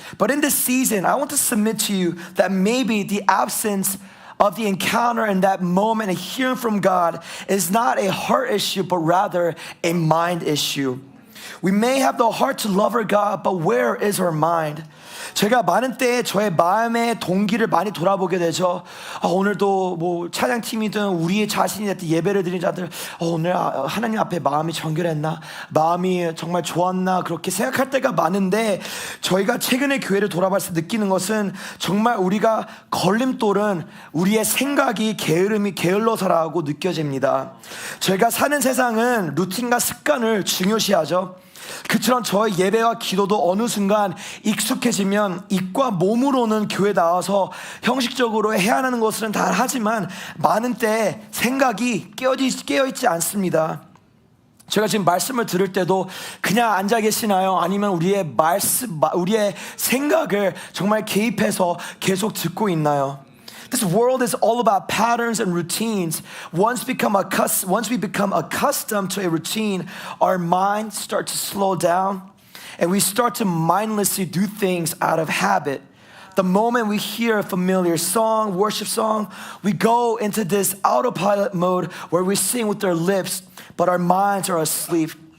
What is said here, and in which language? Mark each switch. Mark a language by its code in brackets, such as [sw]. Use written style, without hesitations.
[en] But in this season, I want to submit to you that maybe the absence of the encounter in that moment and hearing from God is not a heart issue, but rather a mind issue. We may have the heart to love our God, but where is our mind? [ko] 제가 많은 때에 저의 마음의 동기를 많이 돌아보게 되죠. 오늘도 뭐 찬양팀이든 우리의 자신이 됐든 예배를 드린 자들 오늘 하나님 앞에 마음이 정결했나? 마음이 정말 좋았나? 그렇게 생각할 때가 많은데 저희가 최근에 교회를 돌아봤을 때 느끼는 것은 정말 우리가 걸림돌은 우리의 생각이 게을러서라고 느껴집니다. 저희가 사는 세상은 루틴과 습관을 중요시하죠. 그처럼 저의 예배와 기도도 어느 순간 익숙해지면 입과 몸으로는 교회 나와서 형식적으로 해야 하는 것은 다 하지만 많은 때 생각이 깨어있지 않습니다. 제가 지금 말씀을 들을 때도 그냥 앉아 계시나요? 아니면 우리의 생각을 정말 개입해서 계속 듣고 있나요? [en] This world is all about patterns and routines. Once we become accustomed to a routine, our minds start to slow down and we start to mindlessly do things out of habit. The moment we hear a familiar song, worship song, we go into this autopilot mode where we sing with our lips, but our minds are asleep.